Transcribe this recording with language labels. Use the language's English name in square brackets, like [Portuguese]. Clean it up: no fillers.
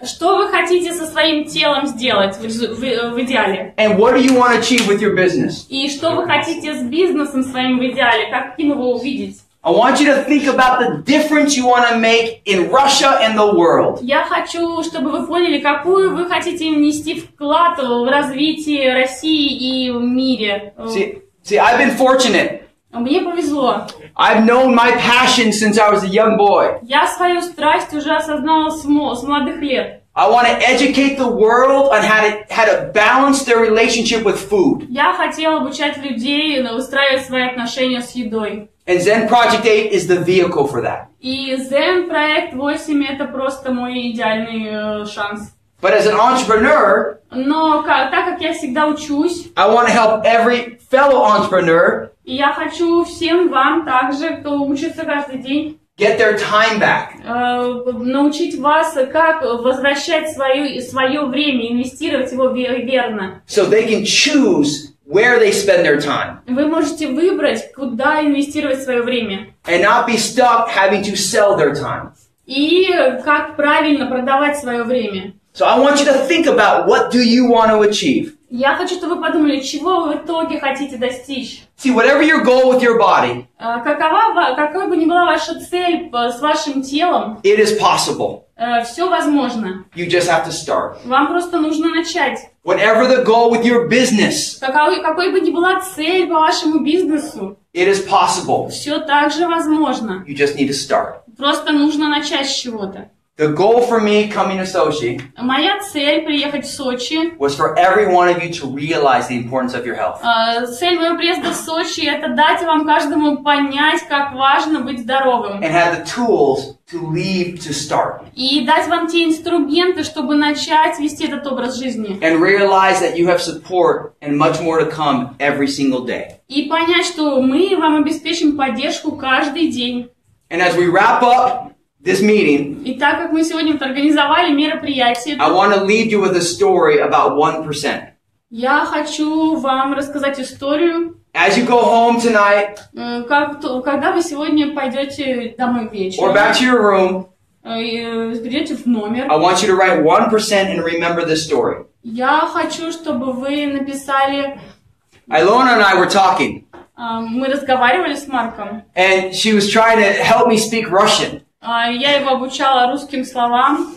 [Russian] Что вы хотите со своим телом сделать в идеале? [English] And what do you want to achieve with your business? [Russian] И что вы хотите с бизнесом своим в идеале? Каким его увидеть? [English] I want you to think about the difference you want to make in Russia and the world. [Russian] Я хочу, чтобы вы поняли, какую вы хотите внести вклад в развитие России и в мире. [English] See, I've been fortunate. [Russian] Мне повезло. [English] I've known my passion since I was a young boy. [Russian] Я свою страсть уже осознала с молодых лет. [English] I want to educate the world on how to balance their relationship with food. [Russian] Я хотела обучать людей выстраивать свои отношения с едой. [English] And ZEN Project 8 is the vehicle for that. [Russian] И ZEN Проект 8 это просто мой идеальный шанс. [English] But as an entrepreneur, [Russian] Но так как я всегда учусь, [English] I want to help every fellow entrepreneur [Russian] и я хочу всем вам также, кто учится каждый день, [English] get their time back. [Russian] Научить вас, как возвращать свое время, инвестировать его верно. [English] So they can choose where they spend their time. [Russian] Вы можете выбрать, куда инвестировать свое время. [English] And not be stuck having to sell their time. [Russian] И как правильно продавать свое время. [English] So I want you to think about what do you want to achieve. [Russian] Я хочу, чтобы вы подумали, чего вы в итоге хотите достичь. [English] See, whatever your goal with your body, [Russian] какой бы ни была ваша цель с вашим телом, [English] it is possible. [Russian] Все возможно. [English] You just have to start. [Russian] Вам просто нужно начать. [English] Whatever the goal with your business, [Russian] Какой бы ни была цель по вашему бизнесу, [English] it is possible. [Russian] все так же возможно. [English] You just need to start. [Russian] Просто нужно начать с чего-то. [English] The goal for me coming to Sochi [Russian] Моя цель приехать в Сочи. [English] was for every one of you to realize the importance of your health. [Russian] Цель моего приезда в Сочи это дать вам каждому понять, как важно быть здоровым. [English] And have the tools to leave to start. [Russian] И дать вам те инструменты, чтобы начать вести этот образ жизни. [English] And realize that you have support and much more to come every single day. [Russian] И понять, что мы вам обеспечим поддержку каждый день. [English] And as we wrap up this meeting, [Russian] И так как мы сегодня организовали мероприятие, [English] I want to leave you with a story about 1%. [Russian] я хочу вам рассказать историю. [English] As you go home tonight, [Russian] Когда вы сегодня пойдете домой вечером, [English] or back to your room, [Russian] придете в номер, [English] I want you to write 1% and remember this story. [Russian] я хочу, чтобы вы написали... [English] Ilona and I were talking, [Russian] Мы разговаривали с Марком. [English] and she was trying to help me speak Russian. [Russian] Я его обучала русским словам.